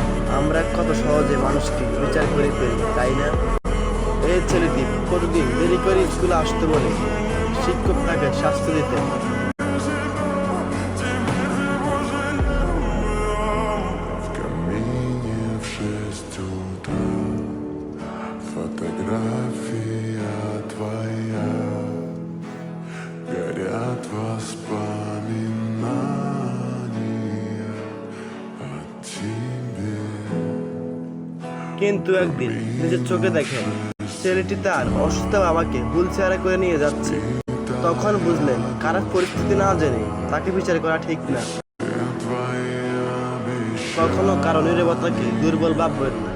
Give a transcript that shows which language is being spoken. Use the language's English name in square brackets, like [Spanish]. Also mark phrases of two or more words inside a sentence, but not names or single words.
[Bangla] আমরা কত সহজে মানুষকে বিচার করে ফেলি, তাই না? এই ছেলেটি প্রতিদিন দেরি করে স্কুলে আসতে বলে শিক্ষক তাকে শাস্তি দিতেন। [Russian] Камине в 6 утра фотография твоя, горят воспоминания о тебе. [Bangla] কিন্তু একদিন নিজের চোখে দেখেন ছেলেটি তার অসুস্থ বাবাকে হুইল চেয়ারে করে নিয়ে যাচ্ছে। তখন বুঝলেন খারাপ পরিস্থিতি না জেনে তাকে বিচার করা ঠিক না। কখনো কারো নীরবতাকে দুর্বল ভাববেন না।